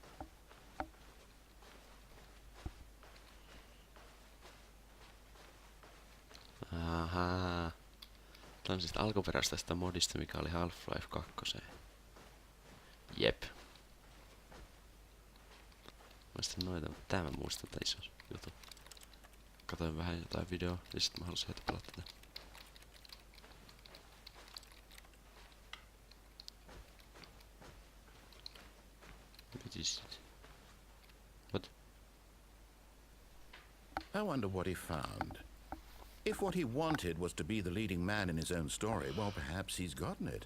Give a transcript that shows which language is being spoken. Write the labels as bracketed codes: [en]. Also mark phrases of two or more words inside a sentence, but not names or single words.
[fi] Ahaa. Tää on siis alkuperäistä tästä modista, mikä oli Half-Life 2. Jep. Mä noita, tää mä muistan tää iso juttu. Katoin vähän jotain videoa ja sit mä halusin heti pelata tätä. [en] What is it? What? I wonder what he found. If what he wanted was to be the leading man in his own story, well, perhaps he's gotten it.